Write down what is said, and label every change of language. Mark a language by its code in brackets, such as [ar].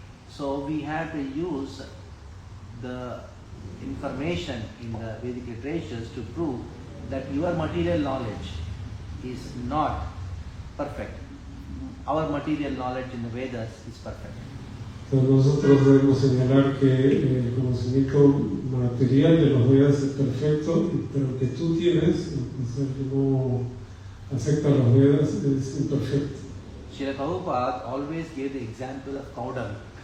[en] So we have to use the information in the Vedic literatures to prove that your material knowledge is not perfect. Our material knowledge in the Vedas is perfect. [es] Entonces nosotros debemos señalar que el conocimiento material de los Vedas es perfecto, pero el que tú tienes, el que no acepta los Vedas, es imperfecto. [en] Srila Prabhupada always gave the example of cow dung.